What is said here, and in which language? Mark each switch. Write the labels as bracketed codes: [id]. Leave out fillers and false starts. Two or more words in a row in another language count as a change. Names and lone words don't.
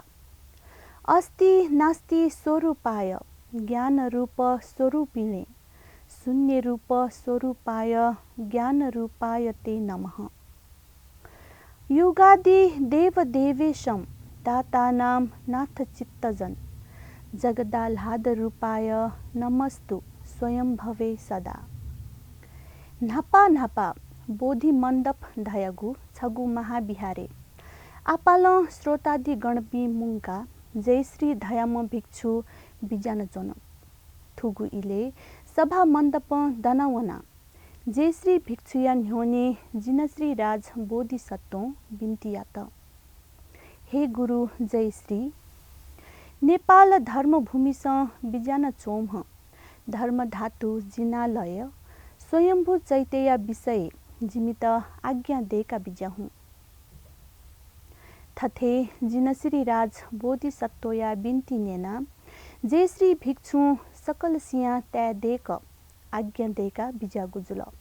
[sa] अस्ति नास्ति स्वरूपाय ज्ञानरूप स्वरूपिणे शून्यरूप स्वरूपाय ज्ञानरूपाय ते नमः। युगादि देवदेवेशं दातानां नाथचित्तजन जगदाह्लादरूपाय नमस्तु स्वयंभवे सदा। [new] नापा नापा बोधि मण्डप धयगु छगु महाविहारे आपाल श्रोतादि गणपी मुंका जय श्री धयाम भिक्षु बिजान जन थुगु इले सभा मण्डप दनावना जय श्री भिक्षुया न्योने जिनश्री राज बोधिसत्व बिन्तियात। हे गुरु जय श्री नेपाल धर्मभूमिस बिजान चोम्ह धर्मधातु जिनालय स्वयंभू चैतया विषय जिमित आज्ञा देका बिजाहु। थथे जिनश्री राज बोधिसत्वया बिन्ती नेना जे श्री भिक्षु सकल सिया तय देक आज्ञा देका बिजा गुजुल